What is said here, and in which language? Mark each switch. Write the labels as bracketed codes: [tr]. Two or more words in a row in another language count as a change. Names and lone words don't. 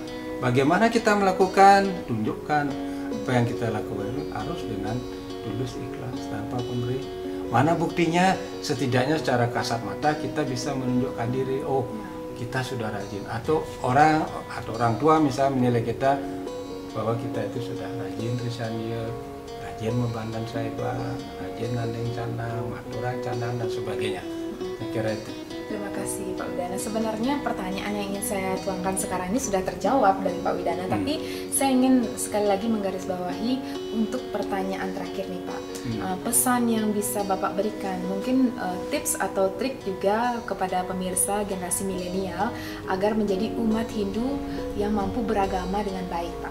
[id] Bagaimana kita melakukan? Tunjukkan apa yang kita lakukan itu harus dengan tulus, ikhlas, tanpa pemberi. Mana buktinya? Setidaknya secara kasat mata kita bisa menunjukkan diri, oh kita sudah rajin, atau orang tua misalnya menilai kita bahwa kita itu sudah rajin Trisandya, rajin memandang sahiban, rajin nandeng canang, aturang canang dan sebagainya. Saya kira itu. Terima kasih Pak Widana. Sebenarnya pertanyaan yang ingin saya tuangkan sekarang ini sudah terjawab dari Pak Widana, tapi saya ingin sekali lagi menggarisbawahi untuk pertanyaan terakhir nih Pak. Pesan yang bisa Bapak berikan, mungkin tips atau trik juga kepada pemirsa generasi milenial agar menjadi umat Hindu yang mampu beragama dengan baik Pak.